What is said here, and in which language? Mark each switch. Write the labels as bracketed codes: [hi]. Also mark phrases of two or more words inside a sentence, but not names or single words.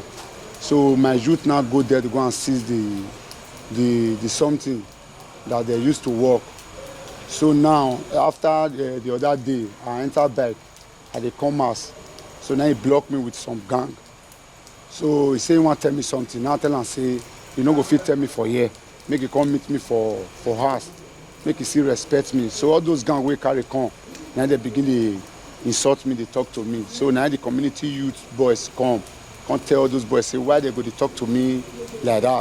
[pcm] So my youth now go there to go and seize the something that they used to work. So now after the other day, I enter back at the commerce. So now he block me with some gang. So he say he want to tell me something. Now I tell him say, you no go fit tell me for here. Make you come meet me for house. Make you still respect me. So all those gang wey carry come, now they begin to insult me, they talk to me. So now the community youth boys come tell all those boys, say why they go to talk to me like that.